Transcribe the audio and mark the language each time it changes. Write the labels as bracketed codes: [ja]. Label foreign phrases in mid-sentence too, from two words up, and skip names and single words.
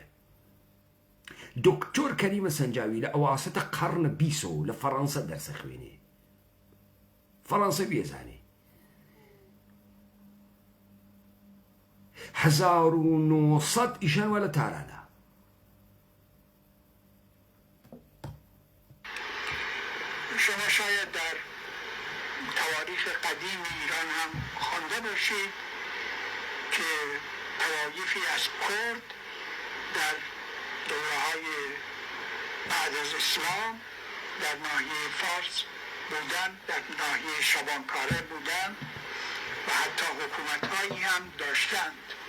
[sdh] دکتۆر کەریمە سەنجاوی لە ئەواسەتە قەڕنە 20 لە فەڕەنسا دەرسە خوێنێ، فەڕەنسە بێزانێ. 1900 ئیشان وە لە تارانە. [fa] شما شاید در تواریخ قدیم ایران هم خوانده باشید که طوایفی از کرد در دوره‌های بعد از اسلام در ناحیه فارس بودن، در ناحیه شبانکاره بودن و حتی حکومت‌هایی هم داشتند.